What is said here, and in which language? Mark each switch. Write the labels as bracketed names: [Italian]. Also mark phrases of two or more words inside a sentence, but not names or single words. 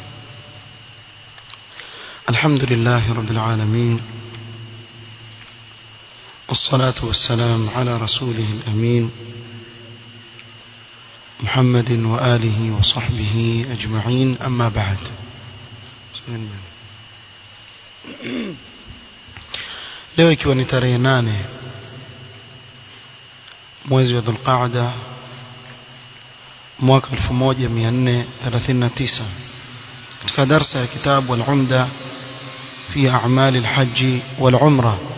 [Arabic] الحمد لله رب العالمين، والصلاة والسلام على رسوله الأمين محمد وآله وصحبه أجمعين، أما بعد. [Swahili] leo ikiwa ni tarehe 8 mwezi wa Dhulqaada mwaka 1439 katika darasa ya kitabu al-Umda fi a'mal al-hajj wal-umra,